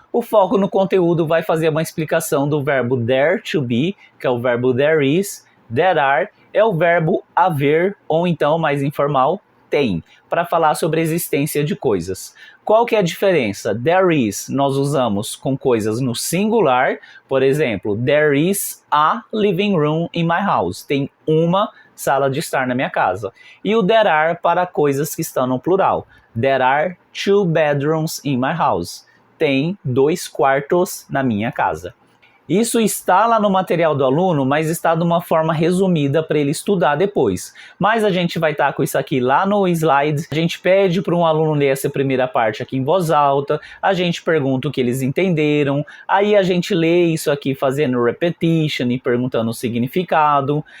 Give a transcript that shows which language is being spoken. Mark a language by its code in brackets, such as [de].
[pt] O foco no conteúdo vai fazer uma explicação do verbo there to be, que é o verbo there is, there are, é o verbo haver, ou então, mais informal, tem, para falar sobre a existência de coisas. Qual que é a diferença? There is, nós usamos com coisas no singular, por exemplo, [en] there is a living room in my house. [pt] Tem uma sala de estar na minha casa. E o there are para coisas que estão no plural. [en] There are 2 bedrooms in my house. [pt] Tem 2 quartos na minha casa. Isso está lá no material do aluno, mas está de uma forma resumida para ele estudar depois. Mas a gente vai estar com isso aqui lá no slide. A gente pede para um aluno ler essa primeira parte aqui em voz alta. A gente pergunta o que eles entenderam. Aí a gente lê isso aqui fazendo repetition e perguntando o significado.